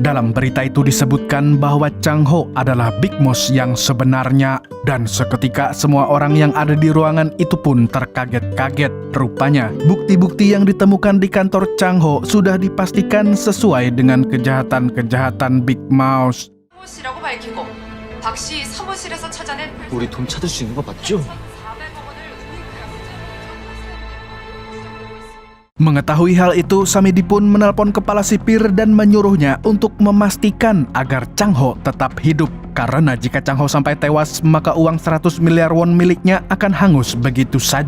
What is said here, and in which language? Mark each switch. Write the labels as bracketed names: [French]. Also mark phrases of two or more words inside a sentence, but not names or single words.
[Indonesian] Dalam berita itu disebutkan bahwa Chang Ho adalah Big Mouse yang sebenarnya. Dan seketika semua orang yang ada di ruangan itu pun terkaget-kaget. Rupanya, bukti-bukti yang ditemukan di kantor Chang Ho sudah dipastikan sesuai dengan kejahatan-kejahatan Big Mouse. [Korean] 씨라고 밝히고 박 씨 사무실에서 찾아낸 우리 돈 찾을 수 있는 거 맞죠? [Indonesian] Mengetahui hal itu, Samidi pun menelpon kepala sipir dan menyuruhnya untuk memastikan agar Chang Ho tetap hidup. Karena jika Chang Ho sampai tewas, maka uang 100 miliar won miliknya akan hangus begitu saja.